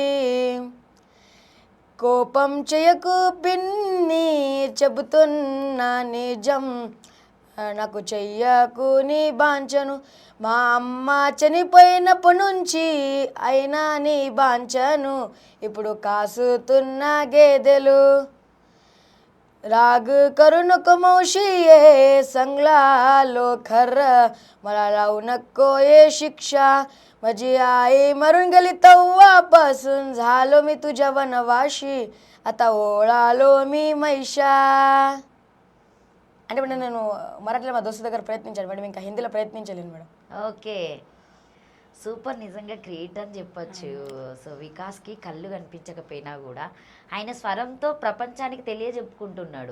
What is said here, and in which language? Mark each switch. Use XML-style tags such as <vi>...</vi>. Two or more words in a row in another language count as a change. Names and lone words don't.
<te>కోపం చేయకు పిన్ని చెబుతున్నా నిజం, నాకు చెయ్యకు నీ బాంచను, మా అమ్మ చనిపోయినప్పటి నుంచి అయినా నీ బాంచను, ఇప్పుడు కాసుతున్న గేదెలు,</te> <mr>राग करू नको मौशी ये संगलालो खर मला लावू नको ये शिक्षा, माझी आई मरून गेली तेव्हापासून झालो मी तुझ्या वनवाशी, आता ओळालो मी मैशा.</mr> <te>అంటే ఇప్పుడు నేను మరాఠీలో మా దోస్తు దగ్గర ప్రయత్నించాను మేడం, ఇంకా హిందీలో ప్రయత్నించలేను మేడం.</te> <en>Okay, super,</en> <te>నిజంగా గ్రేట్ అని చెప్పొచ్చు. సో వికాస్కి కళ్ళు కనిపించకపోయినా కూడా ఆయన స్వరంతో ప్రపంచానికి తెలియజెప్పుకుంటున్నాడు.</te>